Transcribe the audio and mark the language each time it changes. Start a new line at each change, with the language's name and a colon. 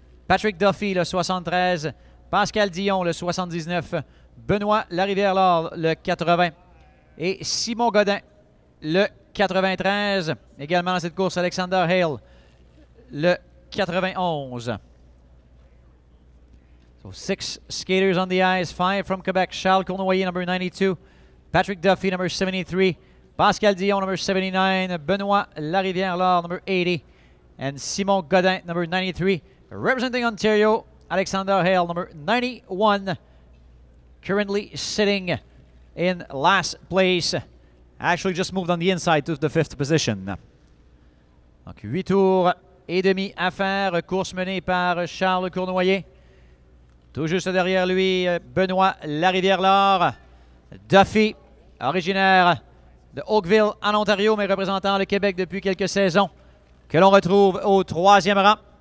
French: Patrick Duffy, le 73. Pascal Dion, le 79. Benoît Larivière-Laure, le 80. Et Simon Godin, le 93. Également dans cette course, Alexander Hale, le 91.
English: So 6 skaters on the ice, 5 from Quebec. Charles Cournoyer, number 92. Patrick Duffy, number 73. Pascal Dion, number 79. Benoît Larivière-Laure, number 80. And Simon Godin, number 93. Representing Ontario, Alexander Hale, number 91. Currently sitting in last place. Actually just moved on the inside to the 5th position.
French: Donc 8 tours et demi à faire. Course menée par Charles Cournoyer. Tout juste derrière lui, Benoît Larivière-Laure. Duffy, originaire de Oakville en Ontario, mais représentant le Québec depuis quelques saisons, que l'on retrouve au 3e rang.